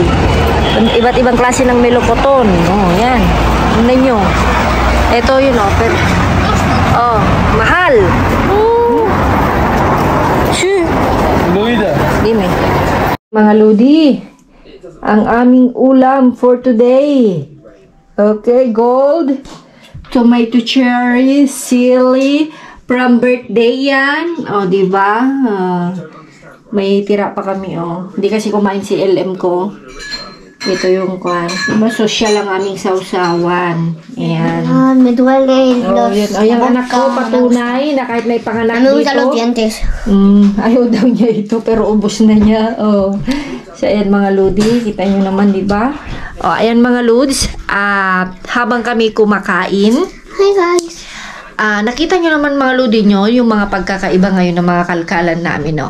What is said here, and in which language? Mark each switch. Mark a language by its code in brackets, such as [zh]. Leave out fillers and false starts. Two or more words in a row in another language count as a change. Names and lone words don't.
[tl] Iba't ibang klase ng melokoton. Oh, yan. Tingnan nyo. Ito yun, oh. Pero, oh, mahal. Shoo. Dime. Mga ludi, ang aming ulam [en] for today. [tl] Okay, gold, [en] tomato cherry, [tl] sili, [en] from birthday [tl] yan. O, oh, diba? May tira pa kami, oh. Hindi kasi kumain si LM ko. Ito yung kwan. Diba, social ang aming sausawan. Ayan. [es] Me duele [tl] oh, yun. Oh, yung anak ko patunay na kahit may panganak dito. [es] Los dientes. [tl] Ayaw daw niya ito, pero ubos na niya. Oh. So, ayan mga ludi. Kita nyo naman, diba? Oh, ayan mga lods. At habang kami kumakain, [en] Hi guys. [tl] Nakita nyo naman mga ludi nyo, yung mga pagkakaiba ngayon ng mga kalkalan namin, no?